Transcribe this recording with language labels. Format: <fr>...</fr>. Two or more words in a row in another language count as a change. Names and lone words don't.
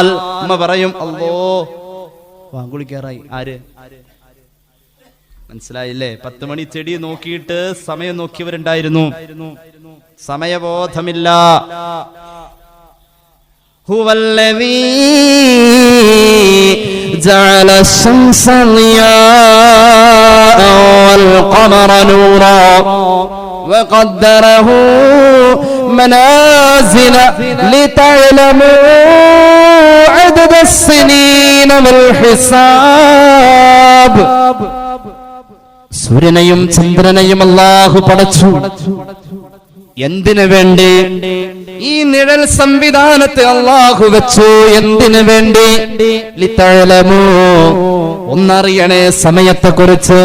<ml>അമ്മ പറയും, അല്ലോ വാങ്കുളിക്കാറായി. ആര് മനസ്സിലായില്ലേ? 10 മണി ചെടി നോക്കിയിട്ട് സമയം നോക്കിയവരുണ്ടായിരുന്നു. സമയബോധമില്ല.</ml> <ar>هو الذي جعل الشمس ضياء والقمر نورا وقدره منازل لتعلموا عدد السنين والحساب.</ar> <ml>സൂര്യനെയും ചന്ദ്രനെയും അല്ലാഹു പടച്ചു. എന്തിനു വേണ്ടി? ഈ നിഴൽ സംവിധാനത്തെ അല്ലാഹു വെച്ചു. എന്തിനു വേണ്ടി? ലിതഅലമു, ഒന്നറിയണേ സമയത്തെക്കുറിച്ച്.</ml>